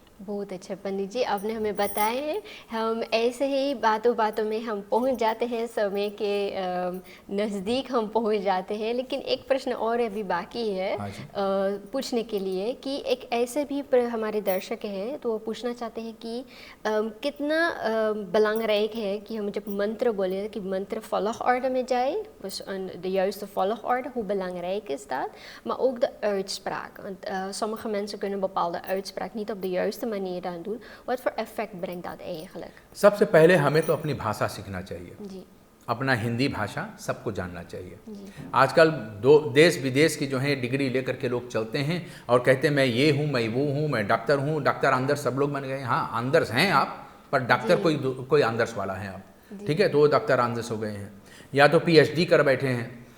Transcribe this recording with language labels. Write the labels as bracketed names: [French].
[Hindi] बहुत अच्छा पंडित जी, आपने हमें बताया है। हम ऐसे ही बातों बातों में हम पहुंच जाते हैं, समय के नज़दीक हम पहुंच जाते हैं, लेकिन एक प्रश्न और अभी बाकी है पूछने के लिए कि एक ऐसे भी हमारे दर्शक हैं तो वो पूछना चाहते हैं कि कितना belangrijk है कि हम जब मंत्र बोले कि मंत्र volgorde में जाए, [Dutch] de juiste volgorde, hoe belangrijk is dat? Maar ook de uitspraak, want sommige mensen kunnen bepaalde uitspraak niet op de juiste manier dan doen. Wat voor effect brengt dat eigenlijk? [Hindi] सबसे पहले हमें तो अपनी भाषा सीखना चाहिए जी। अपना हिंदी भाषा सबको जानना चाहिए। आजकल देश विदेश की जो है डिग्री लेकर के लोग चलते हैं और कहते हैं मैं ये हूँ, मैं वो हूँ, मैं डॉक्टर हूँ, डॉक्टर आंदर्स सब लोग बन गए। हाँ, आंदर्स हैं आप, पर डॉक्टर कोई आंदर्स वाला है आप, ठीक है, तो वो डॉक्टर आंदर्स हो गए हैं, या तो PhD कर बैठे हैं।